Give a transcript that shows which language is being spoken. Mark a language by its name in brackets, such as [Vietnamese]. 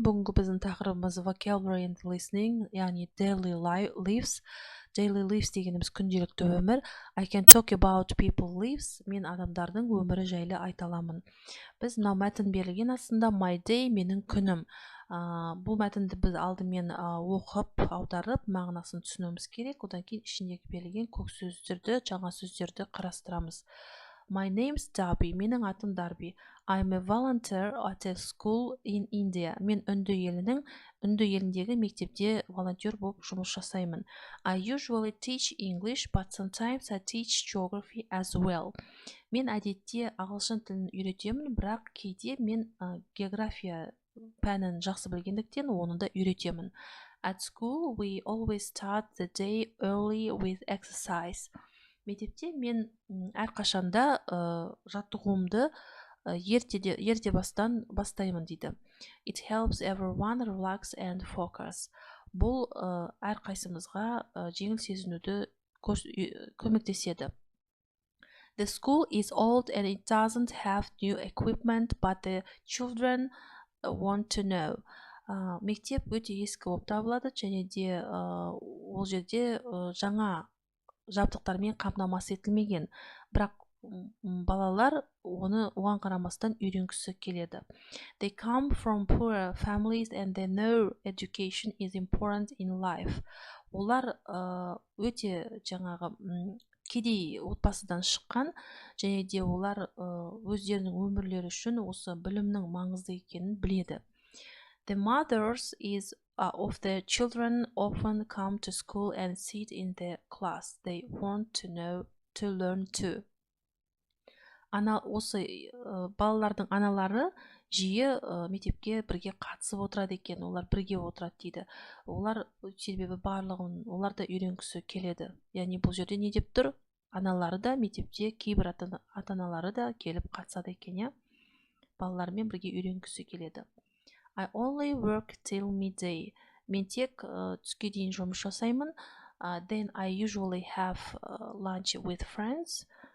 [Kazakh] Бүгінгі біздің тақырыбымыз [English] vocabulary and listening, [Kazakh] яғни [English] daily lives. Daily lives [Kazakh] дегеніміз күнделікті өмір. [English] I can talk about people lives. [Kazakh] Мен адамдардың өмірі жайлы айта аламын. Біз мынау мәтін берілген астында [English] my day [Kazakh] менің күнім. Бұл мәтінді біз алдымен оқып, аударып, мағынасын түсінуіміз керек. Одан кейін ішіндегі берілген көк сөздерді, жаңа сөздерді қарастырамыз. [English] My name's Darby. [Kazakh] Менің атым Дарби. [English] I'm a volunteer at a school in India. [Kazakh] Мен үнді еліндегі мектепте волонтер болып жұмыс жасаймын. [English] I usually teach English, but sometimes I teach geography as well. [Kazakh] Мен әдетте ағылшын тілін үйретемін, бірақ кейде мен география пәнін жақсы білгендіктен оны да үйретемін. [English] At school, we always start the day early with exercise. [Kazakh] Мектепте мен әрқашанда жаттығуымды ерте бастаймын дейді. [English] It helps everyone relax and focus. [Kazakh] Бұл әрқайсымызға жеңіл сезінуді көмектеседі. [English] The school is old and it doesn't have new equipment, but the children want to know. [Kazakh] Мектеп өте ескі болып табылады, және де ол жерде жаңа жабдықтармен қамтамасыз етілмеген, бірақ балалар оған қарамастан үйренгісі келеді. [English] They come from poor families and they know education is important in life. [Kazakh] Олар өте кедей отбасыдан шыққан, және де олар өздерінің өмірлері үшін осы білімнің маңызды екенін біледі. [English] The mothers of the children often come to school and sit in the class. They want to learn too. [Kazakh] Осы балалардың аналары жиі мектепке бірге қатысып отырады екен, олар бірге отырады дейді. Олар себебі олар да үйренгісі келеді. Яғни бұл жерде не деп тұр? Аналары да мектепте, кейбір ата-аналары да келіп қатысады екен, балалармен бірге үйренгісі келеді. [English] I only work till midday. [Kazakh] Мен тек түске дейін жұмыс жасаймын. [English] Then I usually have lunch with friends.